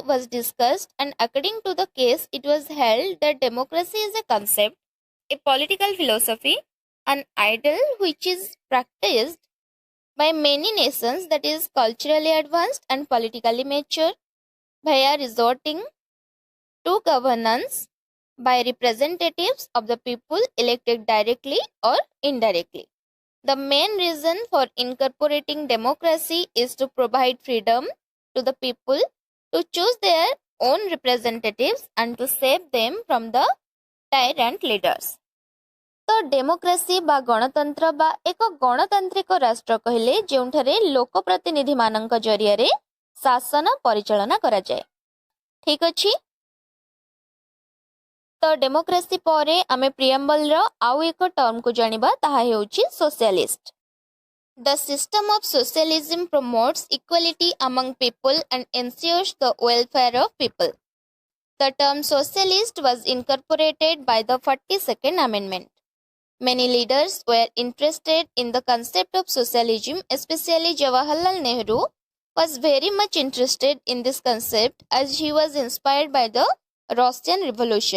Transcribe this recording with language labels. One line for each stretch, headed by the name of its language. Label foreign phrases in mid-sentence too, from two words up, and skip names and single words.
English: was discussed, and according to the case, it was held that democracy is a concept, a political philosophy, an ideal which is practiced by many nations that is culturally advanced and politically mature via resorting to governance by representatives of the people elected directly or indirectly. The main reason for incorporating democracy is to provide freedom to the people to choose their own representatives and to save them from the tyrant leaders.
Odia: ତ ଡେମୋକ୍ରେସି ବା ଗଣତନ୍ତ୍ର ବା ଏକ ଗଣତାନ୍ତ୍ରିକ ରାଷ୍ଟ୍ର କହିଲେ ଯେଉଁଠାରେ ଲୋକ ପ୍ରତିନିଧି ମାନଙ୍କ ଜରିଆ ରେ ଶାସନ ପରିଚାଳନା କରାଯାଏ। ଠିକ୍ ଅଛି। ତ ଡେମୋକ୍ରେସି ପରେ ଆମେ ପ୍ରିଏମ୍ବଲ ର ଆଉ ଏକ ଟର୍ମ କୁ ଜାଣିବା ତାହା ହେଉଛି ସୋସିଆଲିଷ୍ଟ।
English: The system of socialism promotes equality among people and ensures the welfare of people. The term socialist was incorporated by the 42nd Amendment. Many leaders were interested in the concept of socialism, especially Jawaharlal Nehru was very much interested in this concept as he was inspired by the Russian Revolution.